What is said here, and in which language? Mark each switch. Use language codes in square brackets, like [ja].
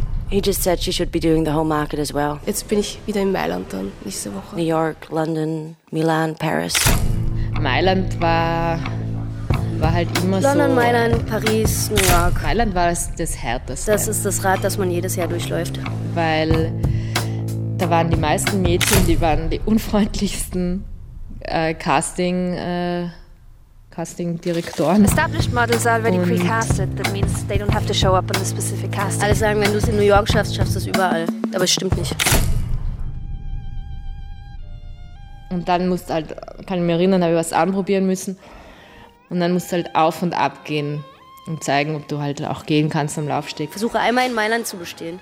[en] He just said she should be doing the whole market as well. [de] Jetzt bin ich wieder in Mailand dann, nächste Woche. [en] New York, London, Milan, Paris. [de] Mailand war halt immer London, so... London, Mailand, Paris, New York. Mailand war das Härteste. Das ist das Rad, das man jedes Jahr durchläuft. Weil da waren die meisten Mädchen, die waren die unfreundlichsten Casting-Direktoren. [en] Established models are already pre-casted. That means they don't have to show up on a specific casting. [de] Alle sagen, wenn du es in New York schaffst, schaffst du es überall. Aber es stimmt nicht. Und dann musst halt, kann ich mich erinnern, habe ich was anprobieren müssen. Und dann musst du halt auf und ab gehen und zeigen, ob du halt auch gehen kannst am Laufsteg. Versuche einmal in Mailand zu bestehen.